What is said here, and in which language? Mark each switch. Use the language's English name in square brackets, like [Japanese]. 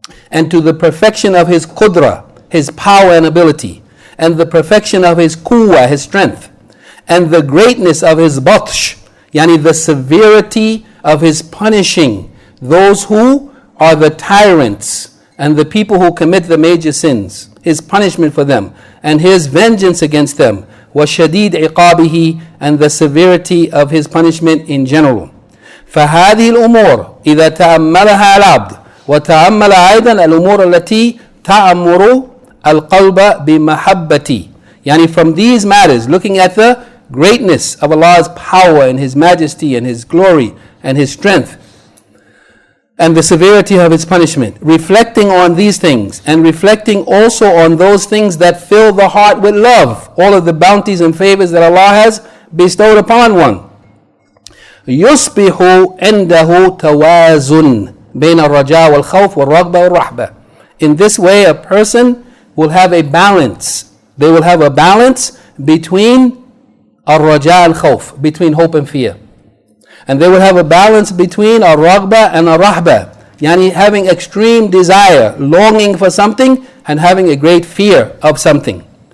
[English] and to the perfection of His qudra, His power and ability, and the perfection of His quwwah, His strength, and the greatness of His batsh, the severity of His punishing those who are the tyrants and the people who commit the major sins, His punishment for them, and His vengeance against them, [Arabic] وَشَدِيدْ عِقَابِهِ, [English] and the severity of His punishment in general. [Arabic] فهذه الأمور إذا تأملها العبد وتأمل أيضا الأمور التي تأمر القلب بمحبتي. [English] From these matters, looking at the greatness of Allah's power and His majesty and His glory and His strength and the severity of His punishment, reflecting on these things and reflecting also on those things that fill the heart with love, all of the bounties and favors that Allah has bestowed upon one. [Arabic] يصبح عنده توازن بين الرجاء والخوف والرغبة والرهبة. [English] In this way, a person will have a balance. They will have a balance between al-raja al-khawf, between hope and fear. And they will have a balance between al-raghba and al-rahba, having extreme desire, longing for something, and having a great fear of something.